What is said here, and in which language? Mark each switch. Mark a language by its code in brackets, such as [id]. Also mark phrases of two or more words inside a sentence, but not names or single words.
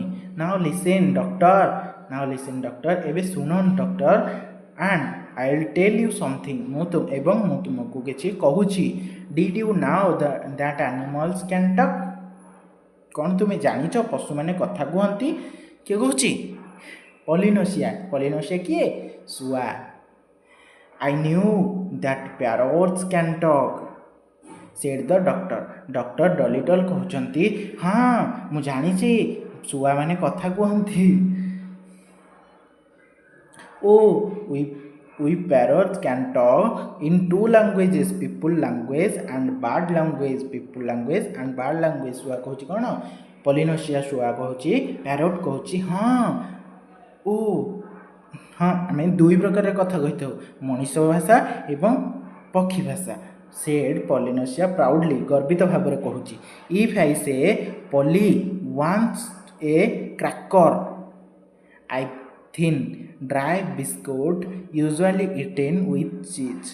[en] Now listen doctor, [or] ଏବେ ଶୁଣ ଡକ୍ଟର, [en] and I will tell you something, [or] ଏବଂ ମୁଁ ତୁମକୁ କିଛି କହୁଛି। [en] Did you know that animals can talk, [or] କ'ଣ ତୁମେ ଜାଣିଛ ପଶୁମାନେ କଥା କୁହନ୍ତି। କିଏ କହୁଛି ପଲିନୋସିଆ କିଏ ଶୁଆ। [en] I knew that parrots can talk, said the doctor। [or] ଡକ୍ଟର ଡଲିଟଲ୍ କହୁଛନ୍ତି ହଁ ମୁଁ ଜାଣିଛି ଶୁଆମାନେ କଥା କୁହନ୍ତି। [en] we parrots can talk in two languages, people language and bird language, people language and bird language। [or] ଶୁଆ କହୁଛି କ'ଣ, ପଲିନୋସିଆ ଶୁଆ କହୁଛି, ପ୍ୟାରୋଟ୍ କହୁଛି ହଁ ଆମେ ଦୁଇ ପ୍ରକାରର କଥା କହିଥାଉ, ମଣିଷ ଭାଷା ଏବଂ ପକ୍ଷୀ ଭାଷା। [en] said Polynesia proudly, [or] ଗର୍ବିତ ଭାବରେ କହୁଛି। [en] If I say Polly wants a cracker, a thin dry biscuit usually eaten with cheese.